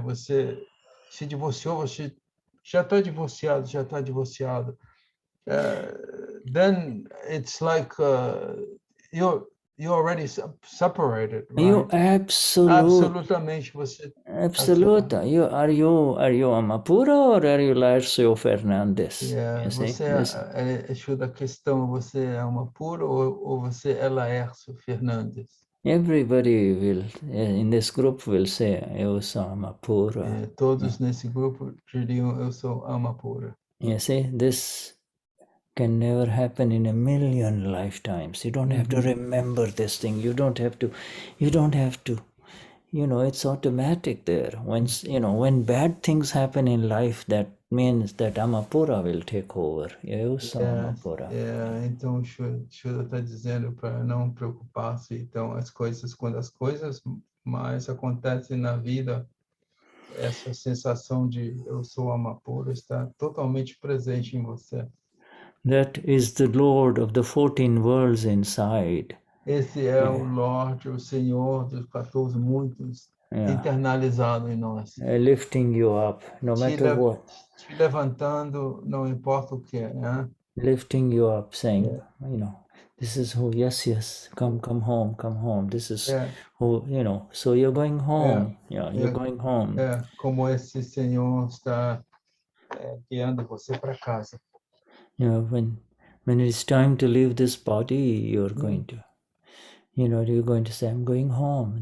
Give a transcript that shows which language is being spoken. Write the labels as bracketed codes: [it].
[pt] Você se divorciou, você já está divorciado. [en] Then it's like you're already separated, right? You [pt] Absolutamente você. Absoluta. [en] Are you Amapura or are you Laércio Fernandes? [pt] Você ajuda a questão, você é Amapura ou você é Laércio Fernandes? [en] Everybody will, in this group, will say, [pt] eu sou Amapura. Todos nesse grupo diriam, eu sou Amapura. [en] You see, this can never happen in a million lifetimes. You don't have to remember this thing. You don't have to, it's automatic there. When bad things happen in life, that means that Amapura will take over. [pt] Eu sou Amapura. Então o Shuddha está dizendo para não preocupar-se. Então quando as coisas mais acontecem na vida, essa sensação de eu sou Amapura está totalmente presente em você. [en] That is the Lord of the 14 worlds inside. [pt] Esse é o Lorde, o Senhor dos 14 mundos internalizado em nós. [en] Lifting you up, no matter what. [pt] Te levantando, não importa o que, né? [en] Lifting you up, saying, this is who, yes, come home. This is who, so you're going home. You're going home. [pt] Como esse Senhor está guiando você para casa. [en] When it's time to leave this body, you're going to, you're going to say, I'm going home.